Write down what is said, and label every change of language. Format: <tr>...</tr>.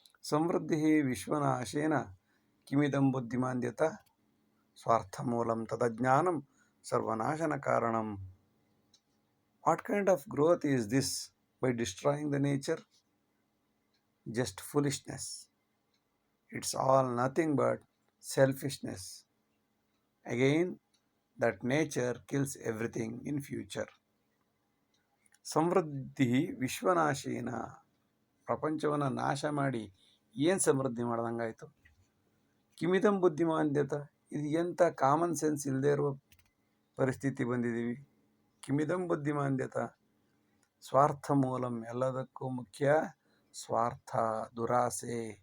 <sa>ಸಮೃದ್ಧಿ ವಿಶ್ವನಾಶೇನ ಕಿಮಿದಂ ಬುದ್ಧಿಮಾಂದ್ಯತ ಸ್ವಾರ್ಥಮೂಲಂ ತದಜ್ಞಾನಂ ಸರ್ವನಾಶನ ಕಾರಣಂ.</sa> <en>What kind of growth is this? By destroying the nature? Just foolishness. It's all nothing but selfishness. Again, that nature kills everything in future.</en> <sa>ಸಮೃದ್ಧಿ ವಿಶ್ವನಾಶೇನ,</sa> <kn>ಪ್ರಪಂಚವನ್ನು ನಾಶ ಮಾಡಿ ಏನು ಸಮೃದ್ಧಿ ಮಾಡ್ದಂಗಾಯ್ತು.</kn> <sa>ಕಿಮಿದಂ ಬುದ್ಧಿಮಾಂದ್ಯತ,</sa> <kn>ಇದು ಎಂಥ common sense ಇಲ್ಲದೆ ಇರುವ ಪರಿಸ್ಥಿತಿ ಬಂದಿದ್ದೀವಿ.</kn> <sa>ಕಿಮಿದಂ ಬುದ್ಧಿಮಾಂದ್ಯತ ಸ್ವಾರ್ಥ ಮೂಲಂ,</sa> <kn>ಎಲ್ಲದಕ್ಕೂ ಮುಖ್ಯ ಸ್ವಾರ್ಥ, ದುರಾಸೆ.</kn>